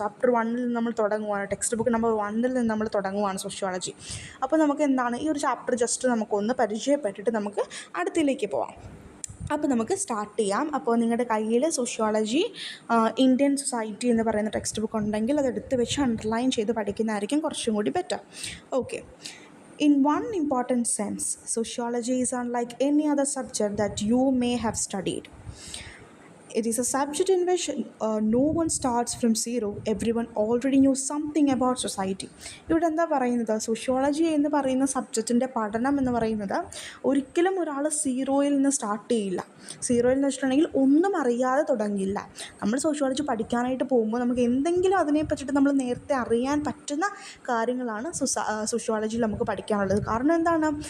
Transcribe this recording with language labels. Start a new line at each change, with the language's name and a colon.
Malayalam: Chapter 1 നിന്ന് നമ്മൾ തുടങ്ങുവാണ്, text book number 1 നിന്ന് നമ്മൾ തുടങ്ങുവാണ് സോഷ്യോളജി. അപ്പോൾ നമുക്ക് എന്താണ്, ഈ ഒരു ചാപ്റ്റർ ജസ്റ്റ് നമുക്കൊന്ന് പരിചയപ്പെട്ടിട്ട് നമുക്ക് അടുത്തിലേക്ക് പോവാം. അപ്പോൾ നമുക്ക് സ്റ്റാർട്ട് ചെയ്യാം. അപ്പോൾ നിങ്ങളുടെ കയ്യിൽ സോഷ്യോളജി ഇന്ത്യൻ സൊസൈറ്റി എന്ന് പറയുന്ന ടെക്സ്റ്റ് ബുക്ക് ഉണ്ടെങ്കിൽ അത് എടുത്ത് വെച്ച് അണ്ടർലൈൻ ചെയ്ത് പഠിക്കുന്നതായിരിക്കും കുറച്ചും കൂടി better. Okay.
English: In one important sense, sociology is unlike any other subject that you may have studied. It is a subject in which no one starts from zero. Everyone already knew something about society.
Malayalam: ഇവിടെ എന്താ പറയുന്നത്? Sociology എന്ന് പറയുന്ന സബ്ജക്റ്റിൻ്റെ പഠനം എന്ന് പറയുന്നത് ഒരിക്കലും ഒരാൾ സീറോയിൽ നിന്ന് സ്റ്റാർട്ട് ചെയ്യില്ല. സീറോയിൽ എന്ന് വെച്ചിട്ടുണ്ടെങ്കിൽ ഒന്നും അറിയാതെ തുടങ്ങില്ല. നമ്മൾ സോഷ്യോളജി പഠിക്കാനായിട്ട് പോകുമ്പോൾ നമുക്ക് എന്തെങ്കിലും അതിനെ പറ്റിയിട്ട് നമ്മൾ നേരത്തെ അറിയാൻ പറ്റുന്ന കാര്യങ്ങളാണ് സോഷ്യോളജിയിൽ നമുക്ക് പഠിക്കാനുള്ളത്. കാരണം എന്താണ്?